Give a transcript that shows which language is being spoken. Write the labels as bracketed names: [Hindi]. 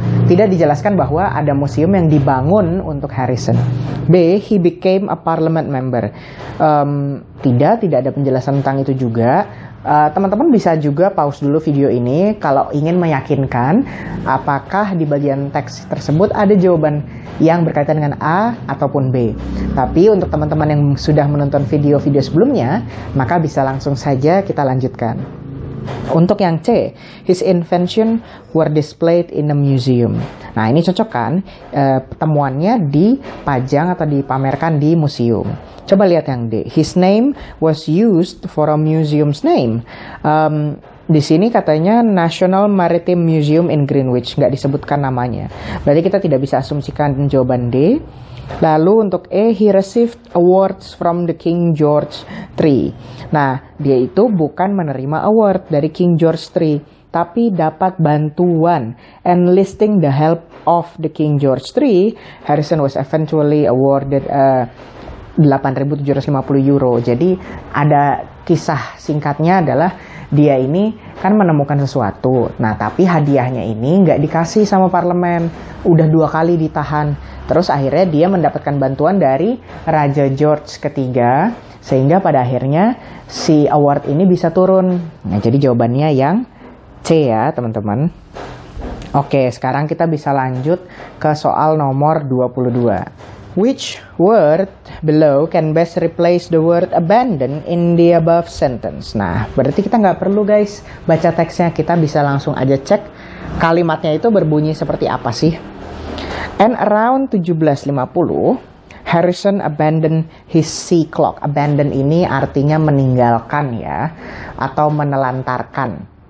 [Indonesian] Tidak dijelaskan bahwa ada museum yang dibangun untuk Harrison. [English] B, he became a parliament member. [Indonesian] Tidak ada penjelasan tentang itu juga. Teman-teman bisa juga pause dulu video ini kalau ingin meyakinkan apakah di bagian teks tersebut ada jawaban yang berkaitan dengan A ataupun B. Tapi untuk teman-teman yang sudah menonton video-video sebelumnya, maka bisa langsung saja kita lanjutkan. Untuk yang C, [English] his invention were displayed in a museum. [Indonesian] Nah, ini cocok kan? Temuannya dipajang atau dipamerkan di museum. Coba lihat yang D. [English] His name was used for a museum's name. [Indonesian] Di sini katanya National Maritime Museum in Greenwich, nggak disebutkan namanya. Berarti kita tidak bisa asumsikan jawaban D. Lalu untuk E, [English] he received awards from the King George III. [Indonesian] Nah, dia itu bukan menerima award dari King George III, tapi dapat bantuan. [English] Enlisting the help of the King George III, Harrison was eventually awarded 8.750 euro. [Indonesian] Jadi ada kisah singkatnya adalah dia ini kan menemukan sesuatu. Nah, tapi hadiahnya ini nggak dikasih sama parlemen. Udah 2 kali ditahan. Terus akhirnya dia mendapatkan bantuan dari Raja George ketiga. Sehingga pada akhirnya si award ini bisa turun. Nah, jadi jawabannya yang C ya, teman-teman. Oke, sekarang kita bisa lanjut ke soal nomor 22. [English] Which word below can best replace the word abandon in the above sentence? [Indonesian] Nah, berarti kita nggak perlu guys baca teksnya, kita bisa langsung aja cek kalimatnya itu berbunyi seperti apa sih. [English] And around 1750, Harrison abandoned his sea clock. [Indonesian] Abandon ini artinya meninggalkan ya, atau menelantarkan.